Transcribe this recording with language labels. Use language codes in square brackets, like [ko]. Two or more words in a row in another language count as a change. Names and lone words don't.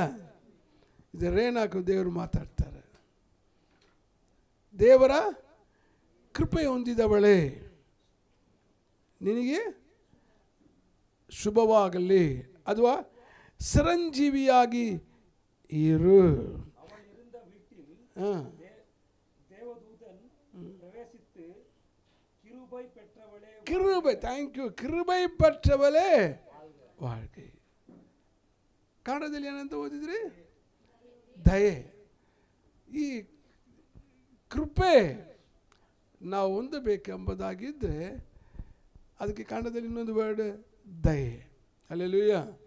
[kn] ಇದು ರೇನಾಕು ದೇವರು ಮಾತಾಡ್ತಾರೆ. ದೇವರ ಕೃಪೆ ಹೊಂದಿದವಳೇ, ನಿನಗೆ ಶುಭವಾಗಲಿ, ಅಥವಾ ಚಿರಂಜೀವಿಯಾಗಿ ಇರು. [ta] கிருபை, தேங்க்யூ, கிருபை பெற்றவளே வாழ்க்கை. [kn] ಕನ್ನಡದಲ್ಲಿ ಏನಂತ ಓದಿದ್ರಿ? ದಯೆ. ಈ ಕೃಪೆ ನಾವು ಹೊಂದಬೇಕೆಂಬುದಾಗಿದ್ದರೆ ಅದಕ್ಕೆ ಕನ್ನಡದಲ್ಲಿ ಇನ್ನೊಂದು ವರ್ಡ್ ದಯೆ. ಹಲ್ಲೆಲೂಯಾ.